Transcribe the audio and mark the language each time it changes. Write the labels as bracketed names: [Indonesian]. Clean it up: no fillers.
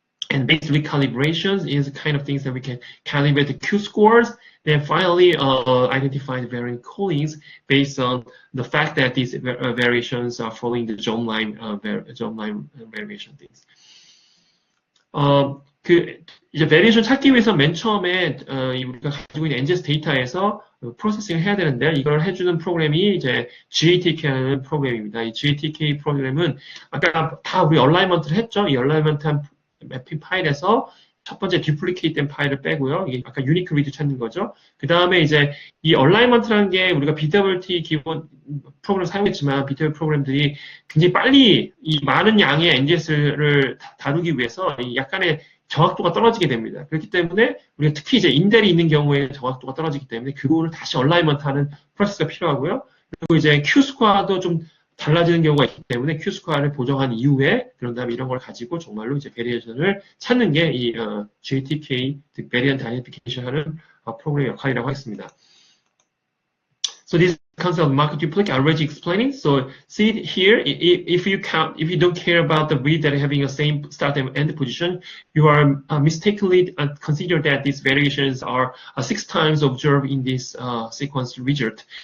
[English] And basically calibrations is the kind of things that we can calibrate the Q-scores, then finally identify the variant callings based on the fact that these variations are following the germline variation things. [Korean] 이제 베리에이션 찾기 위해서 맨 처음에 우리가 가지고 있는 NGS 데이터에서 프로세싱을 해야 되는데, 이걸 해주는 프로그램이 이제 GATK라는 프로그램입니다. 이 GATK 프로그램은 아까 다 우리 얼라이먼트를 했죠. 이 얼라이먼트한 매핑 파일에서 첫 번째 듀플리케이트 된 파일을 빼고요. 이게 아까 유니크 리드 찾는 거죠. 그 다음에 이제 이 얼라이먼트라는 게 우리가 BWT 기본 프로그램을 사용했지만 BWT 프로그램들이 굉장히 빨리 이 많은 양의 NGS를 다루기 위해서 약간의 정확도가 떨어지게 됩니다. 그렇기 때문에 우리가 특히 이제 인델이 있는 경우에 정확도가 떨어지기 때문에 그거를 다시 얼라이먼트 하는 프로세스가 필요하고요. 그리고 이제 Q-스코어도 좀 달라지는 경우가 있기 때문에 Q-스코어를 보정한 이후에 그런 다음에 이런 걸 가지고 정말로 이제 베리에이션을 찾는 게 이 GATK, Variant Identification 하는 프로그램의 역할이라고 하겠습니다. [English] So this concept of market duplicate I already explaining. So see it here, if you don't care about the read that having the same start and end position, you are mistakenly consider that these variations are 6 times observed in this sequence result.